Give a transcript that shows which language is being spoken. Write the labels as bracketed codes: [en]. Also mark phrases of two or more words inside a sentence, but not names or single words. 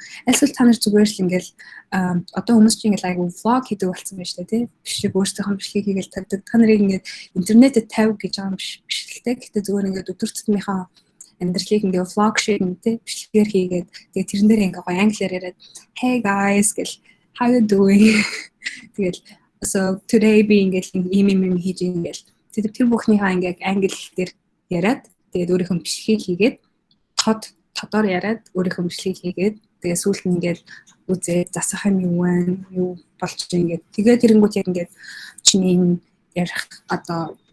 [mn] Эсвэл та нар зүгээр л ингээд одоо хүмүүс чинь ингээд айгу vlog хийдэг болсон байна шүү дээ тий. Биш өөрсдийнхөө бичлэгийг хийгээл тавьдаг. Та нарыг ингээд интернетэд тавь гэж байгаа юм биш л тий. Гэтэ зүгээр ингээд өдөр тутмынхаа амьдралыг ингээд vlog шиг тий бичлэгээр хийгээд тэгээд тэрэн дээр ингээд гоё англиар яриад [en] hey guys [mn] гэл [en] how you doing [mn] тэгэл [en] so today [mn] би ингээд ийм хийж ингээл тэр бүхнийхээ ингээд англи дээр яриад тэгээд өөрийнхөө бичлэгийг хийгээд тодор яриад өөрийнхөө бичлэгийг хийгээд тэгээд сүүлд нь ингээд үзээ засах юм юу вэ юу болж ингээд тэгээд тэрэнгүүт яг ингээд чиний ярих одоо